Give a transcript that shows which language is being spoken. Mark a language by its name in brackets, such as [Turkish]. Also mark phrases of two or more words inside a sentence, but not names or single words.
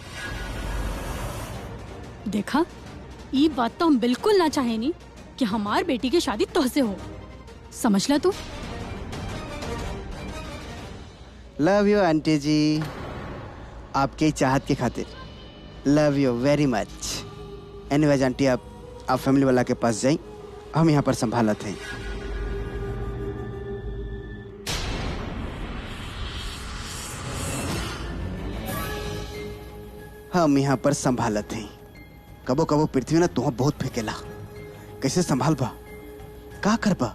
[Bhojpuri] देखा, ये बात तो हम बिल्कुल ना चाहे नहीं कि हमार बेटी की शादी तुझसे हो, समझ ला तू। [English] love you [Bhojpuri] आंटी जी, आपके चाहत के खातिर [English] love you very much. anyways aunty, [Bhojpuri] आप फैमिली वाला के पास जाएं, हम यहाँ पर संभालते हैं। हम यहाँ पर संभालते हैं। कबो कबो पृथ्वी ना तुह बहुत फेंकेला, कैसे संभाल बा, का कर बा?